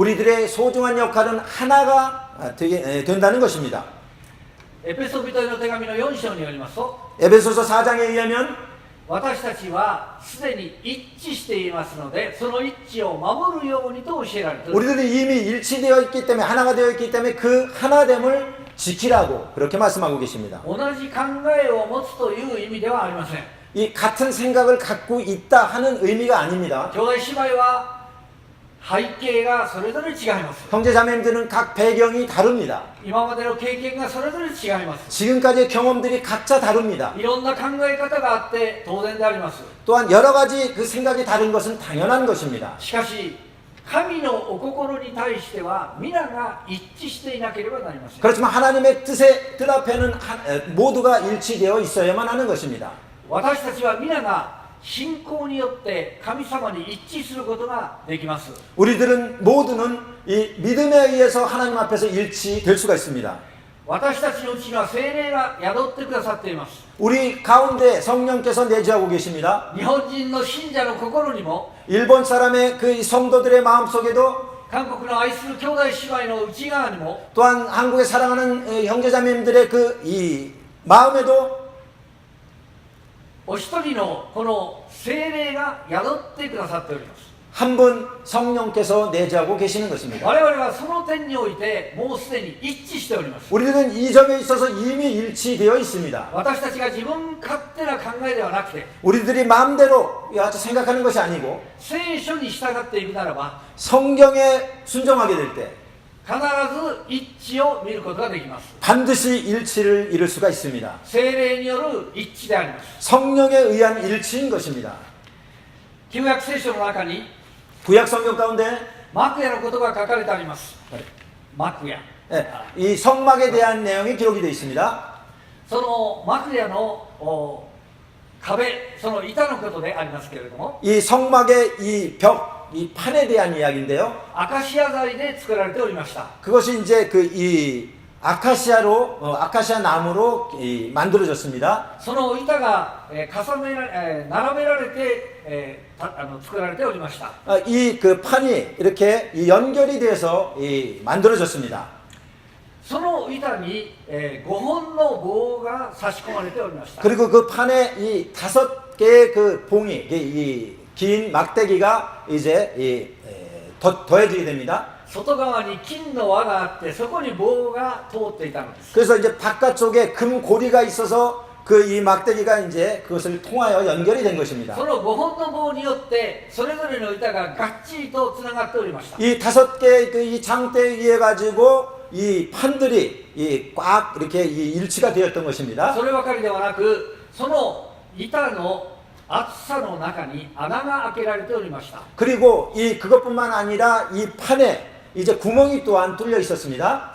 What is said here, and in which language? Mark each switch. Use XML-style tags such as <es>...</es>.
<ko>우리들의 소중한 역할은 하나가 된다는 것입니다.</ko> <ja>エペソビトへの手紙の4章によりますと、</ja> <ko>에베소서 4장에 의하면</ko> <ja>私たちはすでに一致していますので、その一致を守るようにと教えられています。</ja> <ko>우리들이 이미 일치되어 있기 때문에 하나가 되어 있기 때문에 그 하나됨을 지키라고 그렇게 말씀하고 계십니다.</ko> <ja>同じ考えを持つという意味ではありません。</ja> <ko>이 같은 생각을 갖고 있다 하는 의미가 아닙니다.</ko> <ja>兄弟姉妹は背景がそれぞれ違います。</ja> <ko>형제자매님들은 각 배경이 다릅니다.</ko> <ja>今までの経験がそれぞれ違います。</ja> <ko>지금까지의 경험들이 각자 다릅니다.</ko> <ja>いろんな考え方があって当然であります。</ja> <ko>또한 여러 가지 그 생각이 다른 것은 당연한 것입니다.</ko> <ja>しかし神のお心に対しては皆が一致していなければなりません。</ja> <ko>그렇지만 하나님의 뜻 앞에는 모두가 일치되어 있어야만 하는 것입니다.</ko> <ja>私たちは皆が信仰によって神様に一致することができます。</ja> <ko>우리들은 모두는 이 믿음에 의해서 하나님 앞에서 일치될 수가 있습니다.</ko> <ja>私たちのうちには聖霊が宿ってくださっています。</ja> <ko>우리 가운데 성령께서 내주하고 계십니다.</ko> <ja>日本人の信者の心にも</ja> <ko>일본 사람의 그 성도들의 마음속에도</ko> <ja>韓国の愛する兄弟姉妹の内側にも</ja> <ko>또한 한국에 사랑하는 형제자매님들의 그 이 마음에도</ko> <ja>お一人のこの聖霊が宿ってくださっております。</ja> <ko>한 분 성령께서 내주하고 계시는 것입니다.</ko> <ja>我々はその点においてもうすでに一致しております。</ja> <ko>우리들은 이 점에 있어서 이미 일치되어 있습니다.</ko> <ja>私たちが自分勝手な考えではなくて</ja> <ko>우리들이 마음대로 생각하는 것이 아니고</ko> <ja>聖書に従っていくならば</ja> <ko>성경에 순종하게 될 때</ko> <ja>必ず一致を見ることができます。</ja> <ko>반드시 일치를 이룰 수가 있습니다.</ko> <ja>聖霊による一致であります。</ja> <ko>성령에 의한 일치인 것입니다.</ko> <ja>旧約聖書の中に</ja> <ko>구약 성경 가운데</ko> <ja>幕屋のことが書かれてあります。幕屋。</ja> <ko>이 성막에 대한 내용이 기록이 되어 있습니다.</ko> <ja>その幕屋の壁、その板のことでありますけれども、</ja> <ko>이 성막의 이 벽, 이 판에 대한 이야기인데요.</ko> <ja>アカシア材で作られておりました。</ja> <ko>그것이 이제 그 이 아카시아 나무로 만들어졌습니다.</ko> <ja>その板が、並べられて、作られておりました。</ja> <ko>이 그 판이 이렇게 연결이 돼서 만들어졌습니다.</ko> <ja>その板に、5本の棒が差し込まれておりました。</ja> <ko>그리고 그 판에 이 5개의 그 봉이 이 긴 막대기가 이제 더해지게 됩니다.</ko> <ja>外側に金の輪があってそこに棒が通っていたのです。</ja> <ko>그래서 이제 바깥쪽에 금 고리가 있어서 그 이 막대기가 이제 그것을 통하여 연결이 된 것입니다.</ko> <ja>その5本の棒によってそれぞれの板ががっちりとつながっておりました。</ja> <ko>이 5개의 그 이 장대에 의해 가지고 이 판들이 이 꽉 이렇게 이 일치가 되었던 것입니다.</ko> <ja>そればかりではなく、その板の厚さの中に穴が開けられておりました。</ja> <ko>그리고 이 그것뿐만 아니라 이 판에 이제 구멍이 또한 뚫려 있었습니다.</ko>